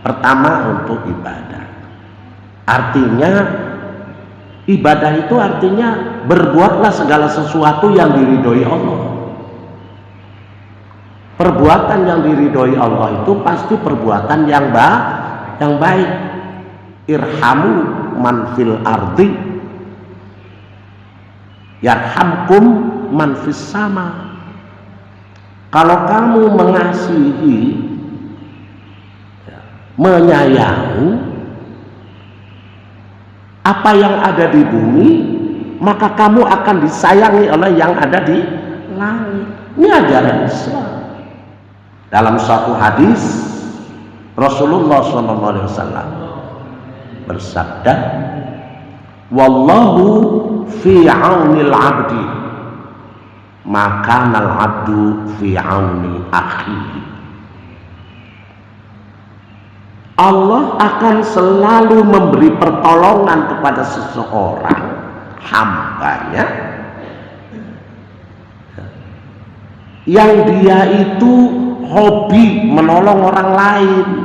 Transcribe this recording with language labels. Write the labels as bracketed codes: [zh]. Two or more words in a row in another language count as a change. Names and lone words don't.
[id] Pertama untuk ibadah. Artinya ibadah itu artinya berbuatlah segala sesuatu yang diridhoi Allah. Perbuatan yang diridhoi Allah itu pasti perbuatan yang baik. [ar] ارحموا من في الأرض يرحمكم من في السماء. [id] Kalau kamu mengasihi, menyayangi apa yang ada di bumi, maka kamu akan disayangi oleh yang ada di langit. Ini ajaran Islam. Dalam suatu hadis Rasulullah SAW bersabda, [ar] والله في عون العبد ما كان العبد في عون أخيه. [id] Allah akan selalu memberi pertolongan kepada seseorang hambanya yang dia itu hobi menolong orang lain.